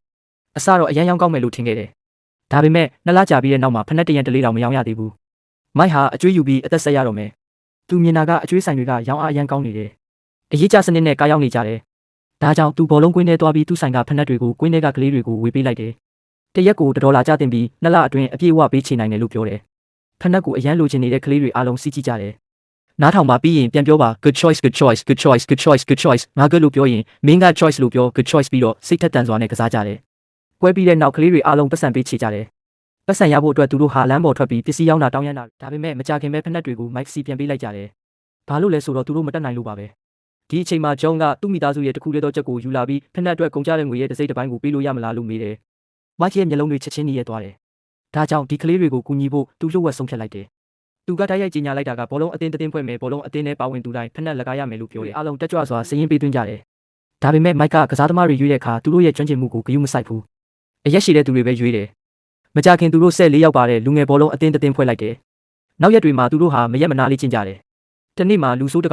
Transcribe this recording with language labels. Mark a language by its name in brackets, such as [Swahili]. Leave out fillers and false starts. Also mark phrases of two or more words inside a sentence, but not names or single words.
[Burmese] ။အစတော့အရန်ရောင်းကောင်းမယ်လို့ထင်ခဲ့တယ်။ဒါပေမဲ့2 လကြာပြီးတဲ့နောက်မှာဖက်နှက်တရံတလေးတောင်မရောင်းရသေးဘူး။မိုက်ဟာအကျွေးယူပြီးအသက်ဆက်ရတော့မယ်။သူမြင်တာကအကျွေးဆိုင်တွေကရော င်းအားအရန်ကောင်းနေတယ်။အရေးကြစနစ်နဲ့ကားရောက်နေကြတယ်။ဒါကြောင့်သူဘောလုံးကွင်းထဲသွားပြီးသူ့ဆိုင်ကဖက်နှက်တွေကိုကွင်းထဲကကလေးတွေကိုဝေပေးလိုက်တယ်။တရက်ကို$ကျတင်ပြီး2 လအတွင်းအပြည့်အဝပေးချေနိုင်တယ်လို့ပြောတယ်။ဖက်နှက်ကိုအရန်လိုချင်နေတဲ့ကလေးတွေအားလုံးစီးကြည့်ကြတယ်။နားထောင်ပါပြီးရင်ပြန်ပြောပါ [English] good choice good choice good choice good choice good choice [Burmese] ငါ good လို့ပြောရင်မင်းက choice လို့ပြော [English] good choice [Burmese] ပြီးတော့စိတ်ထက်သန်စွာနဲ့ကစားကြတယ်။ပွဲပြီးတဲ့နောက်ကလေးတွေအားလုံးပတ်စံပေးချေကြတယ်။ပတ်စံရဖို့အတွက်သူတို့ဟာလမ်းပေါ်ထွက်ပြီး ပစ္စည်းရောင်းတာတောင်းရမ်းတာဒါပေမဲ့မကြခင်ပဲဖက်နှက်တွေကိုမိုက်စီပြန်ပေးလိုက်ကြတယ်။ဘာလို့လဲဆိုတော့သူတို့မတက်နိုင်လို့ပါပဲ။ဒီအချိန်မှာဂျွန်ကသူ့မိသားစုရဲ့တစ်ခုတည်းသောချက်ကိုယူ လာပြီးဖက်နှက်အတွက်ကုန်ကြတဲ့ငွေရဲ့တစ်စိတ်တစ်ပိုင်းကိုပေးလို့ရမလားလို့မေးတယ်။မိုက်ရဲ့မျက်လုံးတွေချက်ချင်းနေရဲသွားတယ်။ဒါကြောင့်ဒီကလေးတွေကိုကူညီဖို့သူ့လှုပ်ဝက်ဆုံးဖြတ်လိုက်တယ်။သူကတိုက်ရိုက်ကြီးညာလိုက်တာကဘောလုံးအတင်းတင်းဖွဲ့မယ်ဘောလုံးအတင်းနဲ့ပါဝင်သူတိုင်းဖက်နှက်လက်ကားရမယ်လို့ပြောတယ်။အားလုံးတက်ကြွစွာစည်ရင်ပေးသွင်းကြတယ်။ဒါပေမဲ့မိုက်ကကစားသမားတွေရွေးတဲ့အခါသူတို့ရဲ့ကျွမ်းကျင်မှုကိုဂရုမစိုက်ဘူး။အရက်ရှိတဲ့သူတွေပဲရွေးတယ်။မကြခင်သူတို့14ယောက်ပါတဲ့လူငယ်ဘောလုံးအတင်းတင်းဖွဲ့လိုက်တယ်။နောက်ရက်တွေမှာသူတို့ဟာမရက်မနာလေးကျင့်ကြတယ်။တနေ့မှာလူဆိုးတ